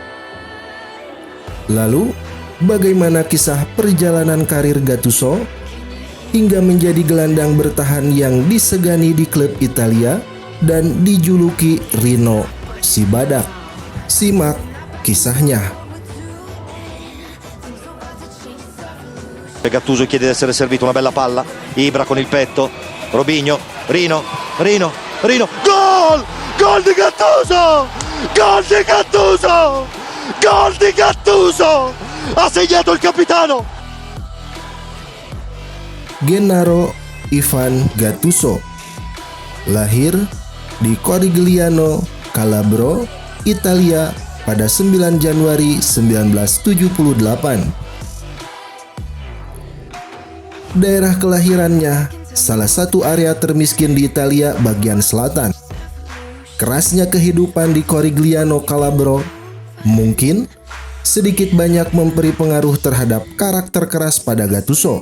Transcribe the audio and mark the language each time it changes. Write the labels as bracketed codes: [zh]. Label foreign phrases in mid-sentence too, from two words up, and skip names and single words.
[id] Lalu, bagaimana kisah perjalanan karir Gattuso hingga menjadi gelandang bertahan yang disegani di klub Italia dan dijuluki Rino si Badak? Simak kisahnya. [it] Gattuso chiede di essere servito, una bella palla, Ibra con il petto, Robinho, Rino, gol! Gol di Gattuso! Gol di Gattuso! Gol di Gattuso! Ha segnato il capitano! [id] Gennaro Ivan Gattuso lahir di Corigliano, Calabro, Italia pada 9 Januari 1978. Daerah kelahirannya salah satu area termiskin di Italia bagian selatan. Kerasnya kehidupan di Corigliano, Calabro mungkin sedikit banyak memberi pengaruh terhadap karakter keras pada Gattuso.